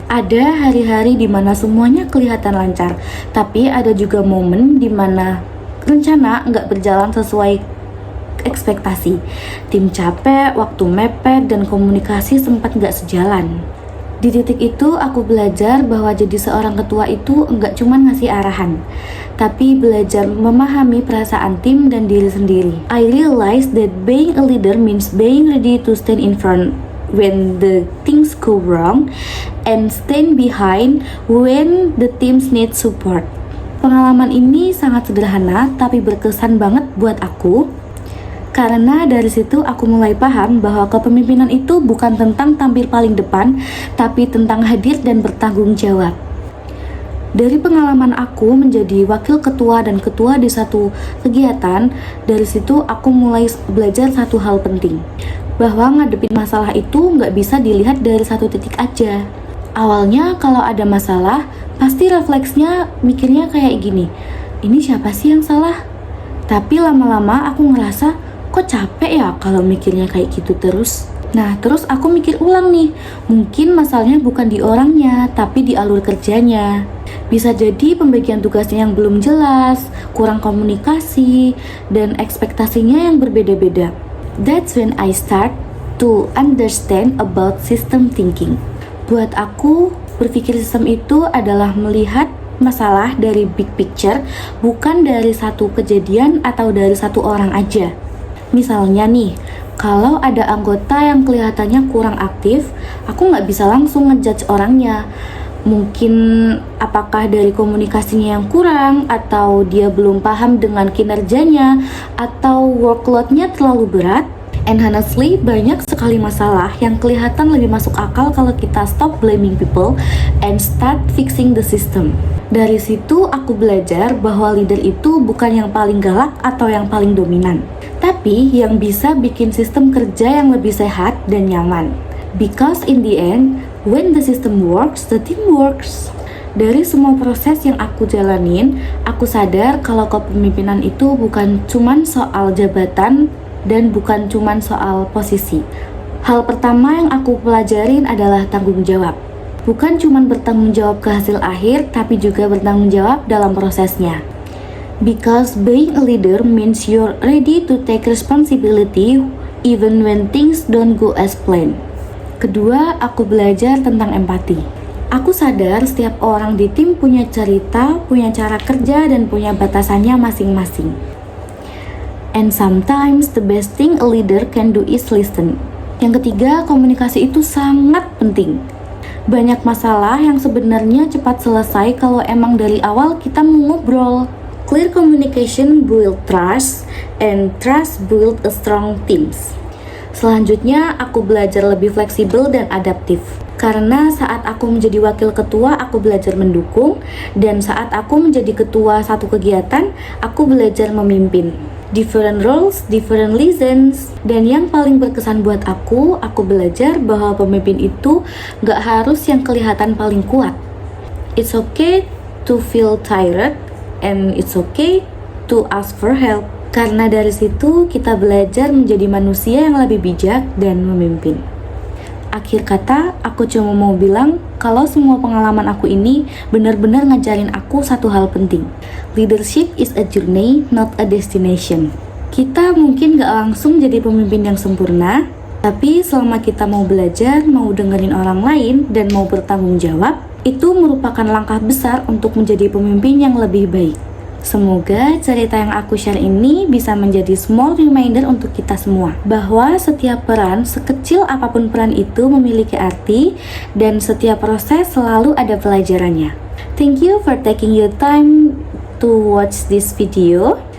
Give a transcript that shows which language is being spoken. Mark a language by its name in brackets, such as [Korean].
[Indonesian] Ada hari-hari di mana semuanya kelihatan lancar, tapi ada juga momen di mana rencana nggak berjalan sesuai ekspektasi. Tim capek, waktu mepet, dan komunikasi sempat nggak sejalan. Di titik itu aku belajar bahwa jadi seorang ketua itu nggak cuma ngasih arahan, tapi belajar memahami perasaan tim dan diri sendiri. [English] I realized that being a leader means being ready to stand in front when the things go wrong and stand behind when the teams need support. [Indonesian] Pengalaman ini sangat sederhana tapi berkesan banget buat aku. Karena dari situ aku mulai paham bahwa kepemimpinan itu bukan tentang tampil paling depan, tapi tentang hadir dan bertanggung jawab. Dari pengalaman aku menjadi wakil ketua dan ketua di satu kegiatan, dari situ aku mulai belajar satu hal penting, bahwa ngadepin masalah itu nggak bisa dilihat dari satu titik aja. Awalnya kalau ada masalah, pasti refleksnya mikirnya kayak gini, ini siapa sih yang salah? Tapi lama-lama aku ngerasa, kok capek ya kalau mikirnya kayak gitu terus. Nah, terus aku mikir ulang nih, mungkin masalahnya bukan di orangnya, tapi di alur kerjanya. Bisa jadi pembagian tugasnya yang belum jelas, kurang komunikasi, dan ekspektasinya yang berbeda-beda. [English] That's when I start to understand about system thinking. [Indonesian] Buat aku, berpikir sistem itu adalah melihat masalah dari big picture, bukan dari satu kejadian atau dari satu orang aja. Misalnya nih, kalau ada anggota yang kelihatannya kurang aktif, aku nggak bisa langsung ngejudge orangnya. Mungkin apakah dari komunikasinya yang kurang, atau dia belum paham dengan kinerjanya, atau workload-nya terlalu berat. [English] And honestly, [Indonesian] banyak sekali masalah yang kelihatan lebih masuk akal kalau kita [English] stop blaming people and start fixing the system. [Indonesian] Dari situ aku belajar bahwa leader itu bukan yang paling galak atau yang paling dominan, tapi yang bisa bikin sistem kerja yang lebih sehat dan nyaman. [English] Because in the end, When the system works, the team works. [Indonesian] Dari semua proses yang aku jalanin, aku sadar kalau kepemimpinan itu bukan cuman soal jabatan dan bukan cuman soal posisi. Hal pertama yang aku pelajarin adalah tanggung jawab. Bukan cuman bertanggung jawab ke hasil akhir, tapi juga bertanggung jawab dalam prosesnya. [English] Because being a leader means you're ready to take responsibility even when things don't go as planned. [Indonesian] Kedua, aku belajar tentang empati. Aku sadar setiap orang di tim punya cerita, punya cara kerja, dan punya batasannya masing-masing. [English] And sometimes the best thing a leader can do is listen. [Indonesian] Yang ketiga, komunikasi itu sangat penting. Banyak masalah yang sebenarnya cepat selesai kalau emang dari awal kita mau ngobrol. [English] Clear communication build trust, and trust build a strong teams. [Indonesian] Selanjutnya, aku belajar lebih fleksibel dan adaptif. Karena saat aku menjadi wakil ketua, aku belajar mendukung. Dan saat aku menjadi ketua satu kegiatan, aku belajar memimpin. [English] Different roles, different lessons. [Indonesian] Dan yang paling berkesan buat aku belajar bahwa pemimpin itu gak harus yang kelihatan paling kuat. [English] It's okay to feel tired, and it's okay to ask for help. [Indonesian] Karena dari situ kita belajar menjadi manusia yang lebih bijak dan memimpin. Akhir kata, aku cuma mau bilang kalau semua pengalaman aku ini benar-benar ngajarin aku satu hal penting. [English] Leadership is a journey, not a destination. [Indonesian] Kita mungkin gak langsung jadi pemimpin yang sempurna, tapi selama kita mau belajar, mau dengerin orang lain, dan mau bertanggung jawab, itu merupakan langkah besar untuk menjadi pemimpin yang lebih baik. Semoga cerita yang aku share ini bisa menjadi small reminder untuk kita semua bahwa setiap peran, sekecil apapun peran itu memiliki arti dan setiap proses selalu ada pelajarannya. [English] Thank you for taking your time to watch this video.